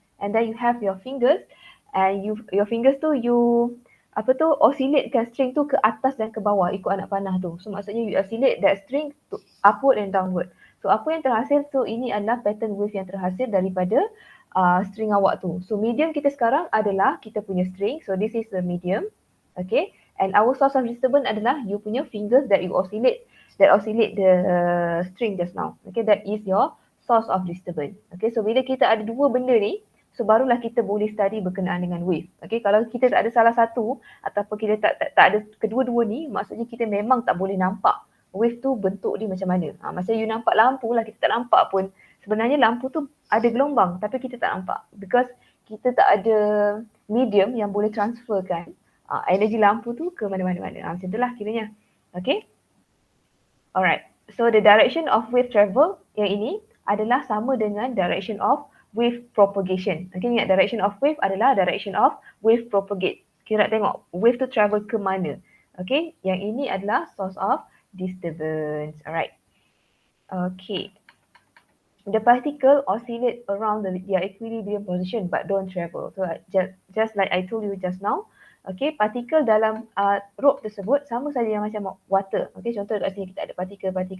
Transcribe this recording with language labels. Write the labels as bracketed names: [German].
[English] And then you have your fingers. [Malay] And your fingers tu you oscillate-kan string tu ke atas dan ke bawah ikut anak panah tu. [English] So [Malay] maksudnya [English] you oscillate that string to upward and downward. [Malay] So apa yang terhasil tu, ini adalah pattern wave yang terhasil daripada string awak tu. So medium kita sekarang adalah kita punya string. [English] So this is the medium. Okay, and our source of disturbance [Malay] adalah you punya [English] fingers that you oscillate the string just now. Okay, that is your source of disturbance. [Malay] Okay, so bila kita ada dua benda ni, so barulah kita boleh study berkenaan dengan wave. Okay, kalau kita tak ada salah satu ataupun kita tak ada kedua-dua ni, maksudnya kita memang tak boleh nampak wave tu bentuk dia macam mana. Masa you nampak lampu lah, kita tak nampak pun sebenarnya lampu tu ada gelombang, tapi kita tak nampak because kita tak ada medium yang boleh transferkan energi lampu tu ke mana-mana. Macam itulah kiranya. Okay. Alright. [English] So the direction of wave travel [Malay] yang ini adalah sama dengan [English] direction of wave propagation. Okay, [Malay] ingat [English] direction of wave adalah direction of wave propagate. [Malay] Kita nak tengok wave tu travel ke mana. [English] Okay, yang ini adalah source of disturbance. Alright. Okay. The particle oscillate around their equilibrium position but don't travel. So just like I told you just now, okay, [Malay] partikel dalam rope tersebut sama saja yang macam water. Okay, contoh dekat sini kita ada partikel.